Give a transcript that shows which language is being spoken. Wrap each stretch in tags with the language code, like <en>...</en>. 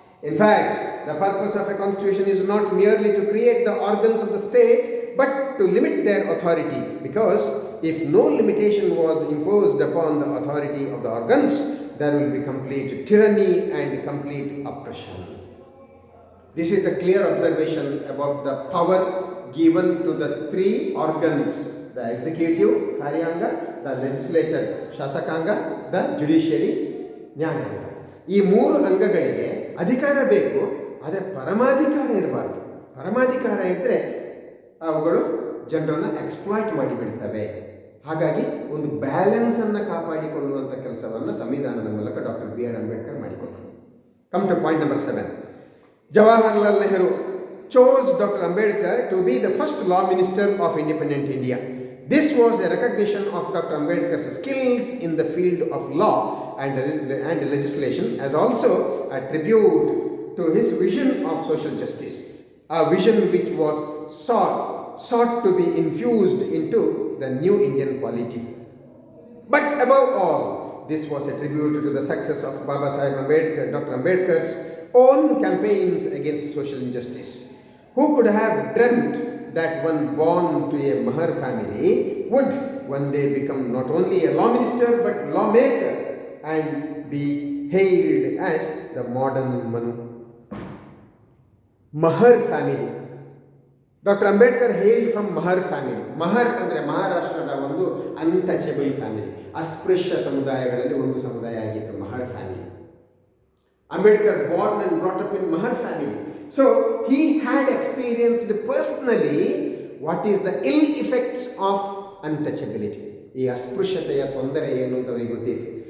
<en>In fact, the purpose of a constitution is not merely to create the organs of the state, but to limit their authority, because if no limitation was imposed upon the authority of the organs, there will be complete tyranny and complete oppression. This is the clear observation about the power given to the 3 organs: the executive, Karyanga, the legislature, Shasakanga, the judiciary, Nyayanga.</en> <kn>ಈ 3 ಅಂಗಗಳಿಗೆ ಅಧಿಕಾರ ಬೇಕು, ಆದರೆ ಪರಮಾಧಿಕಾರ ಇರಬಾರ್ದು. ಪರಮಾಧಿಕಾರ ಇದ್ದರೆ ಅವುಗಳು ಜನರನ್ನು exploit ಮಾಡಿಬಿಡ್ತವೆ. ಹಾಗಾಗಿ ಒಂದು ಬ್ಯಾಲೆನ್ಸನ್ನು ಕಾಪಾಡಿಕೊಳ್ಳುವಂಥ ಕೆಲಸವನ್ನು ಸಂವಿಧಾನದ ಮೂಲಕ ಡಾಕ್ಟರ್ ಬಿ ಆರ್ ಅಂಬೇಡ್ಕರ್ ಮಾಡಿಕೊಟ್ಟರು.</kn> <en>Come to point number 7. Jawaharlal Nehru chose Dr. Ambedkar to be the first law minister of independent India. This was a recognition of Dr. Ambedkar's skills in the field of law and legislation, as also a tribute to his vision of social justice, a vision which was sought to be infused into the new Indian polity. But above all, this was a tribute to the success of Baba Saheb Ambedkar, Dr. Ambedkar's own campaigns against social injustice. Who could have dreamt that one born to a Mahar family would one day become not only a law minister but lawmaker and be hailed as the modern Manu? Mahar family. Dr. Ambedkar hailed from Mahar family.</en> <kn>Mahar ಅಂದರೆ ಮಹಾರಾಷ್ಟ್ರದ ಒಂದು</kn> <en>untouchable family,</en> <kn>ಅಸ್ಪೃಶ್ಯ ಸಮುದಾಯಗಳಲ್ಲಿ ಒಂದು ಸಮುದಾಯ ಆಗಿತ್ತು Mahar family.</kn> <en>Ambedkar born and brought up in Mahar family. So he had experienced personally what is the ill effects of untouchability.</en> <kn>ಈ ಅಸ್ಪೃಶ್ಯತೆಯ ತೊಂದರೆ ಏನು ಅಂತ ಅವರಿಗೆ ಗೊತ್ತಿತ್ತು.</kn>